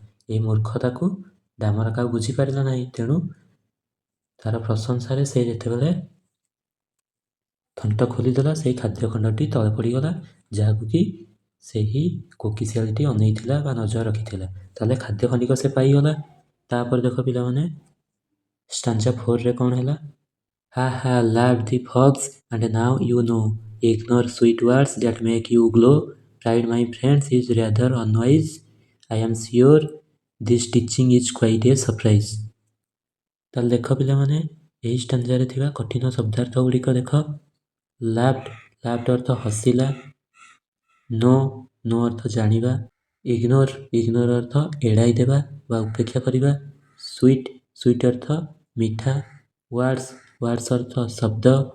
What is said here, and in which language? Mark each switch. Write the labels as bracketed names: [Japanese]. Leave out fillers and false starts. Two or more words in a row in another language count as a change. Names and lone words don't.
[Odia] ଏହି ମୂର୍ଖତାକୁ ଡାମରା କାଉ ବୁଝିପାରିଲା ନାହିଁ, ତେଣୁ ତାର ପ୍ରଶଂସାରେ ସେ ଯେତେବେଳେ ଥଣ୍ଟ ଖୋଲିଦେଲା ସେଇ ଖାଦ୍ୟ ଖଣ୍ଡଟି ତଳେ ପଡ଼ିଗଲା, ଯାହାକୁ କି ସେହି କୋକିଶିଆଳିଟି ଅନେଇଥିଲା ବା ନଜର ରଖିଥିଲା। ତାହେଲେ ଖାଦ୍ୟ ଖଣ୍ଡିକ ସେ ପାଇଗଲା। ତାପରେ ଦେଖ ପିଲାମାନେ, ଷ୍ଟାଞ୍ଜା 4ରେ କ'ଣ ହେଲା? [English] Ha ha, laughed the fox, and now you know. Ignore sweet words that make you glow. Pride, my friends, is rather unwise. I am sure this teaching is quite a surprise. [Odia] ତାହେଲେ ଦେଖ ପିଲାମାନେ, ଏହି ଷ୍ଟାଞ୍ଜାରେ ଥିବା କଠିନ ଶବ୍ଦାର୍ଥ ଗୁଡ଼ିକ ଦେଖ। ଲାଫ୍ଡ ଅର୍ଥ ହସିଲା, नो ଅର୍ଥ ଜାଣିବା, ଇଗ୍ନୋର ଅର୍ଥ ଏଡ଼ାଇ ଦେବା ବା ଉପେକ୍ଷା କରିବା, ସୁଇଟ୍ ଅର୍ଥ ମିଠା, ୱାର୍ଡସ୍ ଅର୍ଥ ଶବ୍ଦ,